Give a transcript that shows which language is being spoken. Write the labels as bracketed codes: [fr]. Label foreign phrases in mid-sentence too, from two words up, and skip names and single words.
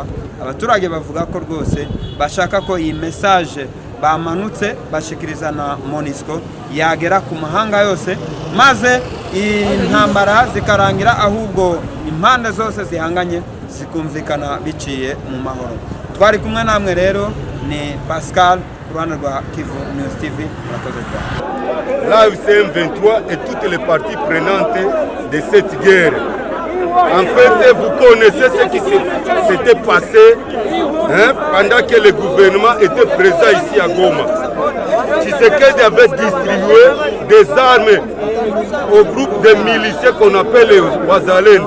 [rw] Abaturage bavuga ko rwose bashaka ko iyi message bamanutse bashikiriza na MONUSCO yagera ku mahanga yose, maze intambara zikarangira, ahubwo impande zose zihanganye zikumvikana biciye mu mahoro. Twari kumwe namwe rero ni Pascal ku ruhande rwa Kivu News TV. Murakoze cyane. [fr] L'AFC M23 et toutes les parties prenantes de cette guerre. En fait, vous connaissez ce qui s'était passé pendant que le gouvernement était présent ici à Goma. Tshisekedi avait distribué des armes au groupe de miliciens qu'on appelle les Wazalendo.